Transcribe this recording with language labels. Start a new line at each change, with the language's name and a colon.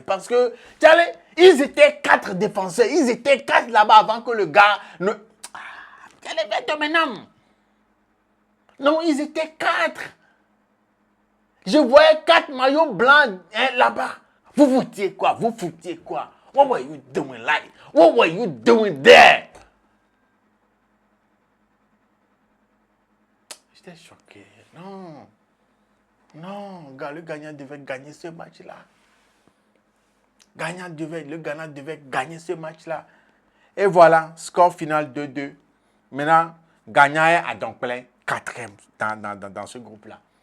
French: Parce que, ils étaient 4 défenseurs, ils étaient 4 là-bas avant que le gars ne... Quel est maintenant? Non, ils étaient 4. Je voyais 4 maillots blancs là-bas. Vous foutiez quoi?
English: What were you doing like? What were you doing there?
French: J'étais choqué. Non, le gagnant devait gagner ce match-là. Le Ghana devait gagner ce match-là. Et voilà, score final 2-2. Maintenant, Ghana est à donc plein 4e dans ce groupe-là.